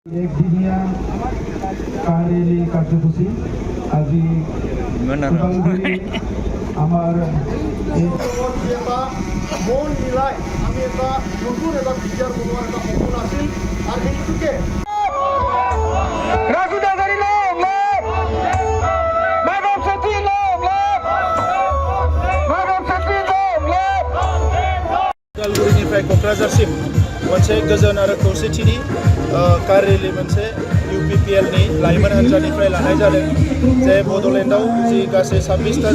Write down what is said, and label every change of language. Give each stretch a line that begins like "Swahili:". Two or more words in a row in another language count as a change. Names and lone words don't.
Assamese: একদিনীয়া কাৰেলি কাৰ্যসূচী আজি আমাৰ মন মিলাই আমি এটা নতুন এটা বিচাৰ বনোৱাৰ এটা সপোন আছিল আৰু সেইটোকে
Bodo: उदालगुरिनिफ्राय क'क्राझारसिम मोनसे गोजोन आरो खौसेथिनि कार रेलि मोनसे UPPL नि लाइमोन हान्जानिफ्राय लानाय जादों जे बड'लेण्डआव जि गासै 26टा